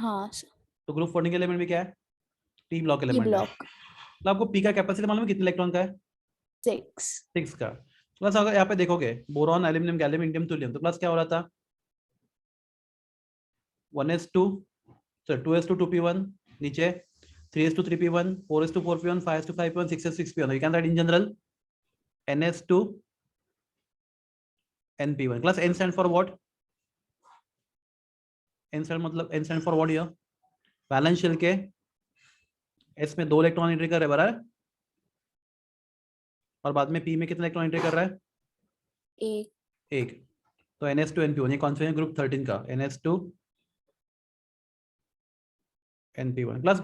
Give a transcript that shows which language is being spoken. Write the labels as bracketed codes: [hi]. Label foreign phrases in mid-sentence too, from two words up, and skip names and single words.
[hi] हाँ sir. तो ग्रुप 14 के एलिमेंट भी क्या है, [en] p block [hi] P एलिमेंट है। block. तो आपको p का कैपेसिटी मालूम है कितने इलेक्ट्रॉन का है, 6. 6 का। प्लस अगर यहाँ पे देखोगे बोरॉन एल्यूमिनियम गैलियम इंडियम थोलियम, तो प्लस क्या हो रहा था 1s2 सॉरी 2s2 2p1 नीचे 3s2 3p1 4s2 4p1 5s2 5p1 6s2 6p1, [en] you can write in general ns2 np1 plus n stand for what, n stand मतलब n stand for what here, valence shell [hi] के s में 2 [en] electron entry [hi] कर रहे हैं, बराबर, और बाद में p में कितने [en] electron entry [hi] कर रहा है, 1. एक। तो ns2 np1 ये [en] configuration group [hi] 13 का ns2 np1 प्लस।